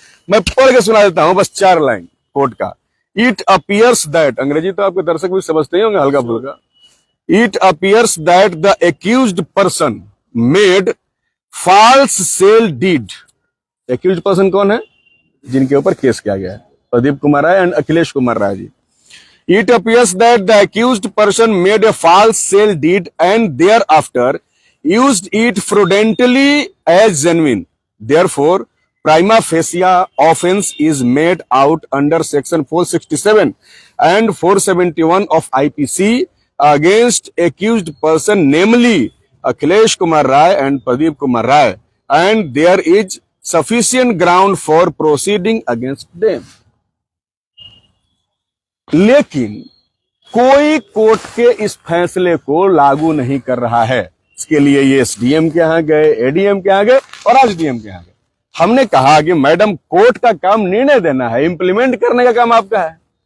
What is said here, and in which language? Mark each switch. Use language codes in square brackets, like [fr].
[hi] मैं पढ़ के सुना देता हूं बस 4 लाइन कोर्ट का। [en] it appears that, [hi] अंग्रेजी तो आपके दर्शक भी समझते ही होंगे हल्का फुल्का। [en] It appears that the accused person made false sale deed. Accused person [hi] कौन है? जिनके ऊपर केस किया गया है, Pradeep Kumar Rai and Akhilesh Kumar Rai ji. [en] It appears that the accused person made a false sale deed and thereafter used it fraudulently as genuine. Therefore, prima facie offence is made out under section 467 and 471 of IPC against accused person, namely Akhilesh Kumar Rai and Pradeep Kumar Rai, and there is sufficient ground for proceeding against them. [hi] लेकिन कोई court के इस फैसले को लागू नहीं कर रहा है। इसके लिए ये एसडीएम के यहाँ गए, एडीएम के यहाँ गए और आज डीएम के यहाँ गए। हमने कहा कि मैडम कोर्ट का काम निर्णय देना है, इंप्लीमेंट करने का काम आपका है।